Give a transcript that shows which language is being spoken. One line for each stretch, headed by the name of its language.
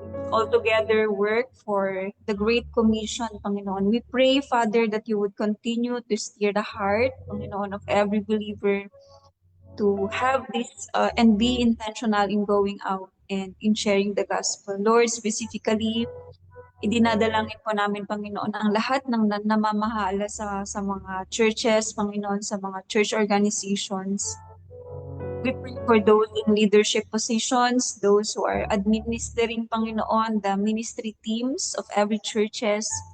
English: All together work for the Great Commission, Panginoon. We pray, Father, that you would continue to steer the heart, Panginoon, of every believer to have this and be intentional in going out and in sharing the gospel. Lord, specifically,
Filipino: idinadalangin po namin, Panginoon, ang lahat ng namamahala sa mga churches, Panginoon, sa mga church organizations.
English: We pray for those in leadership positions, those who are administering, Panginoon, the ministry teams of every churches.